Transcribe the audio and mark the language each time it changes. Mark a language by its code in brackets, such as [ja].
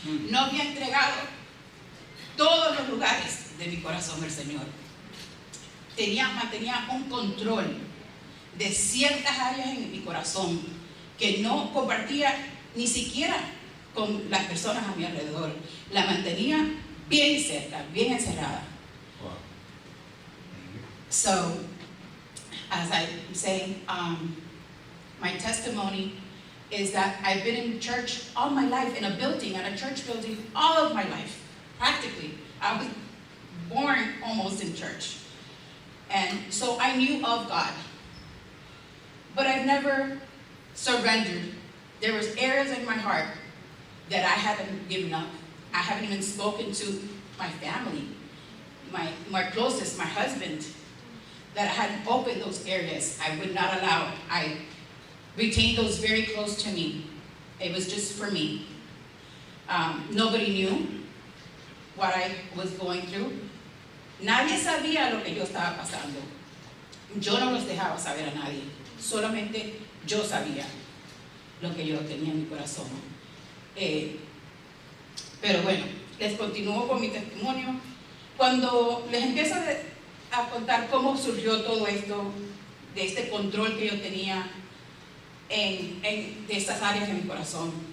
[es] No había entregado todos los lugares de mi corazón al Señor. Mantenía un control de ciertas áreas en mi corazón que no compartía ni siquiera con las personas a mi alrededor. La mantenía bien cerca, bien encerrada. [en] Wow. So, as I'm saying, my testimony is that I've been in church all my life, in a church building, all of my life, practically. I was born almost in church. And so I knew of God. But I've never surrendered. There was areas in my heart that I haven't given up. I haven't even spoken to my family, my closest, my husband, that I hadn't opened those areas. I would not allow. I retained those very close to me. It was just for me. Nobody knew what I was going through. [es] Nadie sabía lo que yo estaba pasando. Yo no los dejaba saber a nadie. Solamente yo sabía lo que yo tenía en mi corazón. Pero bueno, les continúo con mi testimonio. Cuando les empiezo a contar cómo surgió todo esto, de este control que yo tenía de estas áreas de mi corazón.